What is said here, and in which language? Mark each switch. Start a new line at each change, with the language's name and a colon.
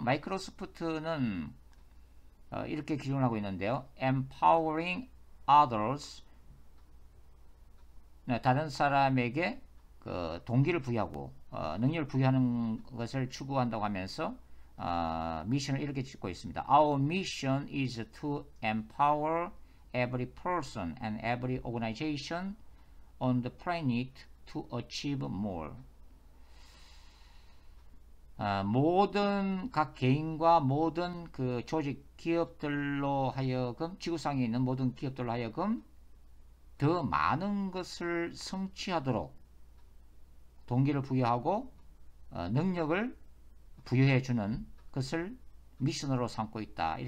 Korean: 마이크로소프트는 이렇게 기준을 하고 있는데요.
English: Empowering others.
Korean: 다른 사람에게 그 동기를 부여하고 능력을 부여하는 것을 추구한다고 하면서 미션을 이렇게 짓고 있습니다.
English: Our mission is to empower every person and every organization on the planet to achieve more.
Korean: 모든 각 개인과 모든 그 조직 기업들로 하여금 지구상에 있는 모든 기업들로 하여금 더 많은 것을 성취하도록 동기를 부여하고 능력을 부여해 주는 것을 미션으로 삼고 있다.